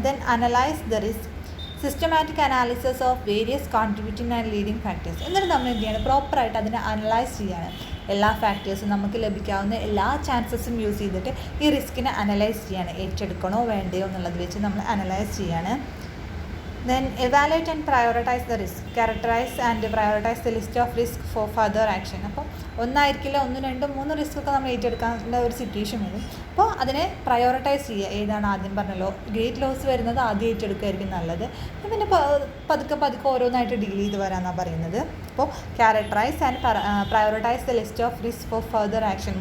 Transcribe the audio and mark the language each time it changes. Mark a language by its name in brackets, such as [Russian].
[English] Then analyse the risk. Systematic analysis of various contributing and leading factors. [Malayalam] എന്നിട്ട് നമ്മൾ എന്ത് ചെയ്യണം, പ്രോപ്പറായിട്ട് അതിനെ അനലൈസ് ചെയ്യാണ്. എല്ലാ ഫാക്ടേഴ്സും, നമുക്ക് ലഭിക്കാവുന്ന എല്ലാ ചാൻസസും യൂസ് ചെയ്തിട്ട് ഈ റിസ്കിനെ അനലൈസ് ചെയ്യാണ്. ഏറ്റെടുക്കണോ വേണ്ടയോ എന്നുള്ളത് വെച്ച് നമ്മൾ അനലൈസ് ചെയ്യാണ്. [English] Then evaluate and prioritize the risk. Characterize and prioritize the list of risk for further action. [Malayalam] അപ്പോൾ ഒന്നായിരിക്കില്ല, 1, 2, 3 റിസ്ക് ഒക്കെ നമ്മൾ ഏറ്റെടുക്കാനുള്ള ഒരു സിറ്റുവേഷൻ വരും. അപ്പോൾ അതിനെ പ്രയോറിറ്റൈസ് ചെയ്യുക. ഏതാണ് ആദ്യം പറഞ്ഞല്ലോ, ഗ്രേറ്റ് ലോസ് വരുന്നത് ആദ്യം ഏറ്റെടുക്കുകയായിരിക്കും നല്ലത്. പിന്നെ പതുക്കെ ഓരോന്നായിട്ട് ഡീൽ ചെയ്ത് വരാമെന്നാണ് പറയുന്നത്. [English] അപ്പോൾ characterise and prioritise the list of risk for further action.